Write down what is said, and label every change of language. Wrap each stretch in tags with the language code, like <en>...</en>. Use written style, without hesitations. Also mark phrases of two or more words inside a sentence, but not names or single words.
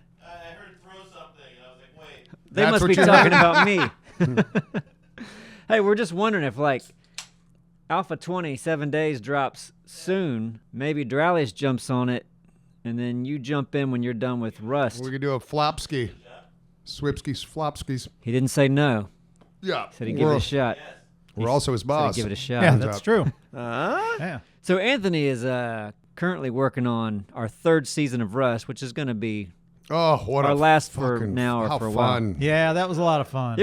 <en>I heard throw something, and I was like, wait. They That's must what be you talking heard. about me. Hey, we're just wondering if Alpha 20 7 days drops soon. Maybe Dralis jumps on it, and then you jump in when you're done with Rust. We could do a flopski. Swipskis, flopskis. He didn't say no. Yeah. Said he'd give it a shot. We're also his Said boss. he'd give it a shot. Yeah, Turns that's out. true. Huh? Yeah. So Anthony is currently working on our third season of Rust, which is going to be Oh, what our a last for fucking- now or how for a while. fun. Yeah, that was a lot of fun.</en>